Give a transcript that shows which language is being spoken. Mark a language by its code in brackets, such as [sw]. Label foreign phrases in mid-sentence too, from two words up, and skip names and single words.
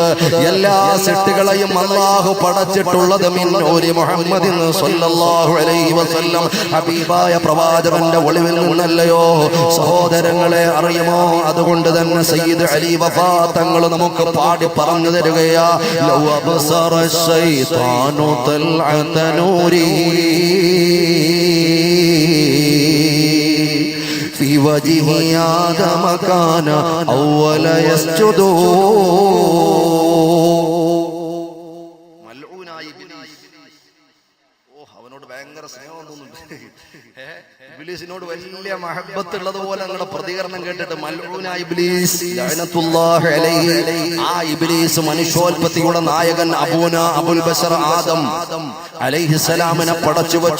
[ml] എല്ലാ സൃഷ്ടികളെയും അല്ലാഹു പടച്ചിട്ടുള്ളത് [ar] من نور محمد صلى الله عليه وسلم, [ml] ഹബീബായ പ്രവാചകന്റെ ഒളിവിൽ നിന്നല്ലയോ? സഹോദരങ്ങളെ, അറിയുമോ? അതുകൊണ്ട് തന്നെ സയ്യിദ് അലി വഫാ തങ്ങൾ നമുക്ക് പാടി പറഞ്ഞു തരികയാ, [ar] لو أبصر الشيطان طلعة نوري في وجه آدم كان أول يسجد. [ml] അവനോട് ഭയങ്കര സ്നേഹം തോന്നുന്നുണ്ട്. ഇബ്ലീസിനോട് വലിയ മഹബത്ത് ഉള്ളതുപോലെ നിങ്ങളുടെ പ്രതികരണം കേട്ടിട്ട് മൽഊനായ ഇബ്ലീസ് [ar] لعنة الله عليه, [ml] ആ ഇബ്ലീസ് മനുഷ്യോൽപത്തിയുടെ നായകൻ അബുൽ ബശർ ആദം അലൈഹിസ്സലാമിനെ പടച്ചു വച്ചു.